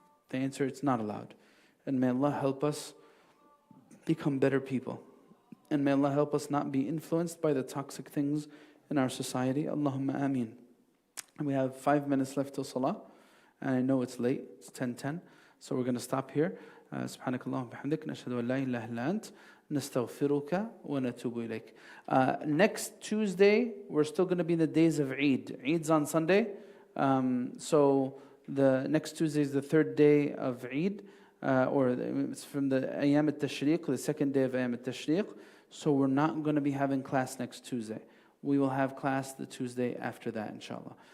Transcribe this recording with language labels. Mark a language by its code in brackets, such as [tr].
[en] The answer, it's not allowed. And may Allah help us become better people. And may Allah help us not be influenced by the toxic things in our society. Allahumma ameen. And we have 5 minutes left till salah. And I know it's late. It's 10:10. So we're going to stop here. [ar] سبحانك اللهم وبحمدك نشهد أن لا إله إلا أنت نستغفرك ونتوب إليك. [en] Next Tuesday, we're still going to be in the days of Eid. Eid's on Sunday. So the next Tuesday is the 3rd day of Eid. Or it's from the Ayam al-Tashriq, the 2nd day of Ayam al-Tashriq. So we're not going to be having class next Tuesday. We will have class the Tuesday after that, inshallah.